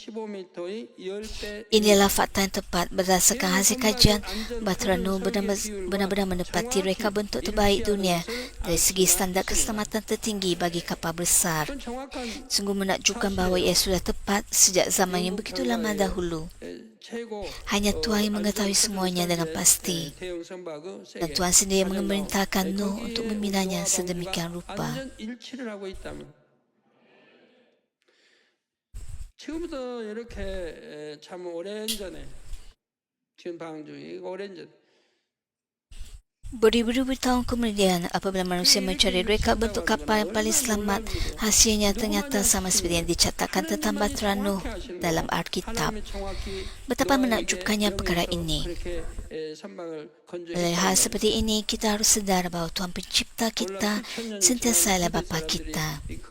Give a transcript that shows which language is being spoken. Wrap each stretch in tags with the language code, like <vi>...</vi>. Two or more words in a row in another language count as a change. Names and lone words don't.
<ms>Inilah fakta yang tepat. Berdasarkan hasil kajian, Batra Noah benar-benar menepati reka bentuk terbaik dunia dari segi standar keselamatan tertinggi bagi kapal besar. Sungguh menakjubkan bahawa ia sudah tepat sejak zaman yang begitu lama dahulu. Hanya Tuhan yang mengetahui semuanya dengan pasti. Dan Tuhan sendiri memerintahkan Nuh untuk membinanya sedemikian rupa.</ms> <ko>지금부터 이렇게 참 오랜 전에 지금 방주 오랜 전</ko> <ms>Beribu-ribu tahun kemudian, apabila manusia mencari reka bentuk kapal yang paling selamat, hasilnya ternyata sama seperti yang dicatatkan tentang Batra Noah dalam Alkitab. Betapa menakjubkannya perkara ini. Oleh hal seperti ini, kita harus sedar bahawa Tuhan pencipta kita sentiasa adalah Bapa kita.</ms>